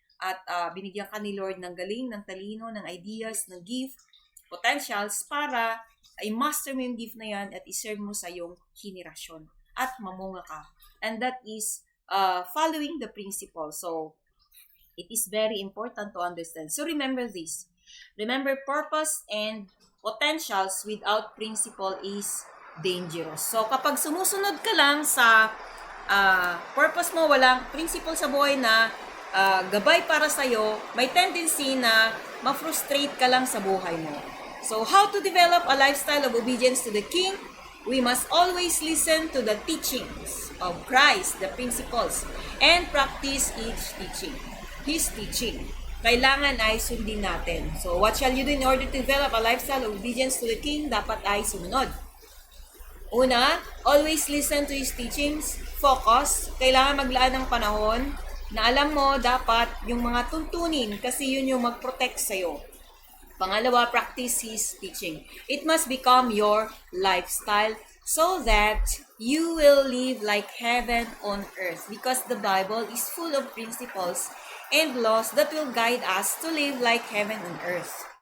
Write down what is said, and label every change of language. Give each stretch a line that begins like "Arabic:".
Filipino: At binigyan ka ni Lord ng galing, ng talino, ng ideas, ng gift, potentials para i-master mo yung gift na yan at i-serve mo sa iyong henerasyon at mamunga ka.
English: And that is following the principle. So, it is very important to understand. So, remember this. Remember, purpose and potentials without principle is dangerous.
Filipino: So, kapag sumusunod ka lang sa purpose mo, walang principle sa buhay na gabay para sa'yo, may tendency na ma-frustrate ka lang sa buhay mo.
English: So, how to develop a lifestyle of obedience to the King? We must always listen to the teachings of Christ, the principles, and practice each teaching. His teaching.
Filipino: Kailangan ay sundin natin.
English: So, what shall you do in order to develop a lifestyle of obedience to the King?
Filipino: Dapat ay sumunod. Una,
English: always listen to His teachings. Focus.
Filipino: Kailangan maglaan ng panahon na alam mo dapat yung mga tuntunin kasi yun yung mag-protect sa'yo.
English: Pangalawa, practice His teaching. It must become your lifestyle so that you will live like heaven on earth because the Bible is full of principles and laws that will guide us to live like heaven on earth.